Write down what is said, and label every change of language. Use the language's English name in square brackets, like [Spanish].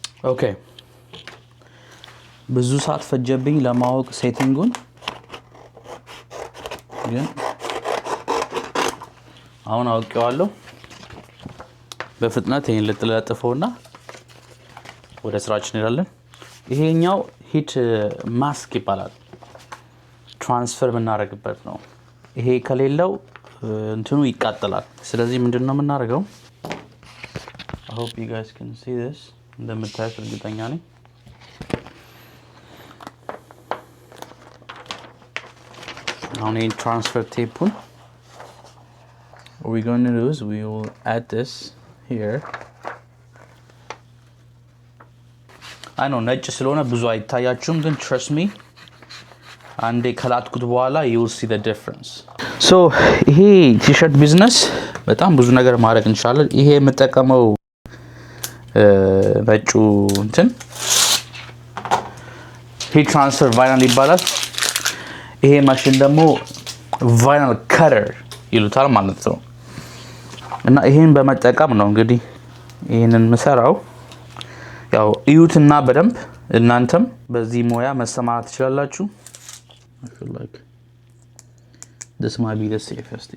[Amharic] ኦኬ ብዙ ሰዓት ፈጀብኝ ለማወቅ ሴቲንጉን፣ ግን አሁን አውቄዋለሁ። በፍጥነት ይሄን ልጥለጥፈውና ወደ ስራችን እንሄዳለን። ይሄኛው ሂት ማስክ ይባላል። ትራንስፈር የምናደርግበት ነው። ይሄ ከሌለው እንትኑ ይቃጠላል። ስለዚህ ምንድነው የምናደርገው? [English] I hope you guys can see this። [Amharic] እንደምታዩት እርግጠኛ ነኝ። አሁን ይሄን ትራንስፈር ቴፑን [English] what we're going to do is we will add this here. I know [Amharic] ነጭ ስለሆነ ብዙ አይታያችሁም፣ ግን [English] trust me [Amharic] አንዴ ከላጥኩት በኋላ [English] you will see the difference. [Amharic] So ይሄ ቲሸርት ቢዝነስ በጣም ብዙ ነገር ማድረግ እንችላለን። ይሄ የምጠቀመው ነጩ እንትን ሂት ትራንስፈር ቫይናል ይባላል። ይሄ ማሽን ደግሞ ቫይናል ከተር ይሉታል ማለት ነው። እና ይሄን በመጠቀም ነው እንግዲህ ይሄንን መሰራው። ያው እዩትና በደንብ እናንተም በዚህ ሙያ መሰማራት ትችላላችሁ። [English] I feel like this might be the safest.